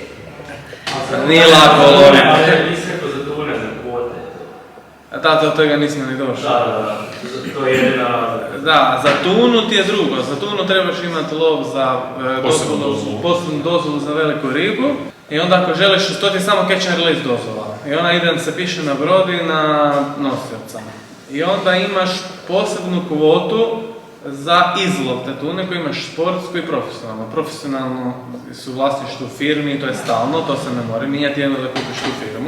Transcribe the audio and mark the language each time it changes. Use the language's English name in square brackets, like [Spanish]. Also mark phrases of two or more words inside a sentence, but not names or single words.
[Croatian] Nije lako loviti. Ali nisi rekao za tune, za kvote. Da, do toga nismo ni došli. Da. To je jedna... Da, za tunu ti je drugo. Za tunu trebaš imati lov za posebnu dozvolu za veliku ribu. I onda ako želiš, to ti je samo [English] catch and release [Croatian] dozvola. I ona ide, se piše na brod i na nosioca. I onda imaš posebnu kvotu za izlov te tune koju imaš sportsku i profesionalno. Profesionalno su vlasništvu firmi, to je stalno, to se ne mora mijenjati jedno da kupiš tu firmu.